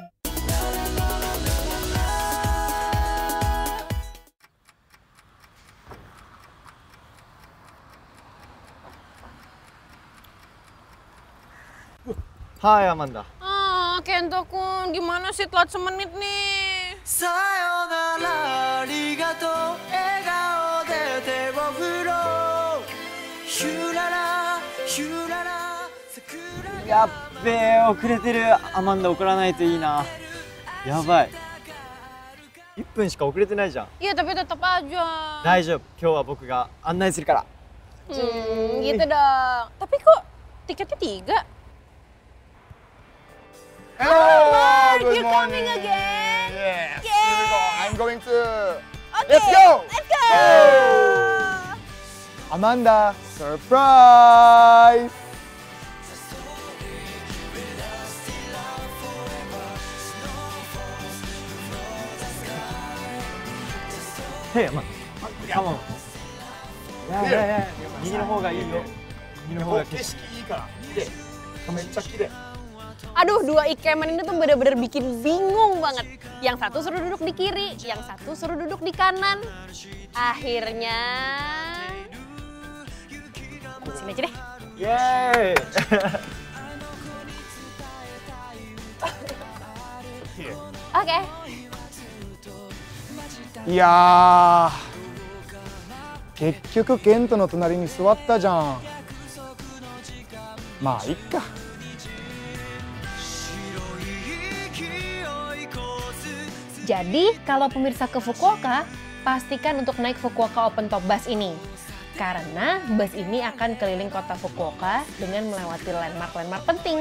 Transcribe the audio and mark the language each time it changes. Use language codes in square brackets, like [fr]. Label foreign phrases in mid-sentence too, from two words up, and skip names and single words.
[id] Hai Amanda. Kento-kun, gimana sih telat semenit nih? [ja] やっべえ、遅れてる。アマンダ送らないといいな。やばい。1分しか遅れてないじゃん。 [id] Iya, tapi tetap aja. [ja] 大丈夫。今日は僕が案内するから。 [id] Gitu dong. Tapi kok tiketnya 3? [en] Hello, Mark, you're coming again? Yes, Yay! here we go. I'm going to. Okay, Let's go! Let's go! Amanda, surprise! Hey Amanda. Come on. [ja] いや右の方がいいよ。右の方が景色いいから。めっちゃ綺麗。 [id] Aduh, dua ikemen ini tuh bener-bener bikin bingung banget. Yang satu suruh duduk di kiri, yang satu suruh duduk di kanan. Akhirnya... Sini aja deh. Yeay! Oke. [ja] いやー、結局ケントの隣に座ったじゃん。まあいっか。 [id] Jadi, kalau pemirsa ke Fukuoka, pastikan untuk naik Fukuoka Open Top Bus ini. Karena bus ini akan keliling kota Fukuoka dengan melewati landmark-landmark penting.